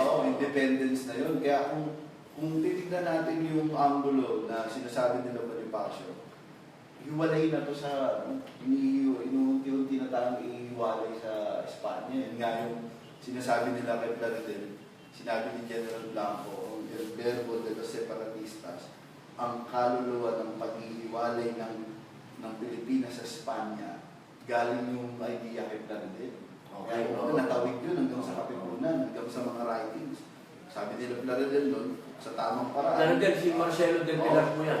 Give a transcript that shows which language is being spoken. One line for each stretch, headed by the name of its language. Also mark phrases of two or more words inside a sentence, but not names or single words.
Filipino: Independence na yun. Kaya kung titignan natin yung angulo na sinasabi nila Bonifacio, hiwalay na to sa inuunti-unti na tayong ihiwalay sa Espanya. Yun nga yung sinasabi nila kay Plaridel, sinabi ni General Blanco,
Spanish: el verbo de los separatistas,
Filipino: ang kaluluwa ng paghihiwalay ng Pilipinas sa Espanya, galing yung idea kay Plaridel. Okay, natawid yun hanggang sa katipunan, hanggang sa mga writings. Sabi nila Plaridel nun, sa tamang paraan. Plaridel, si Marcelo del Pilar po yan.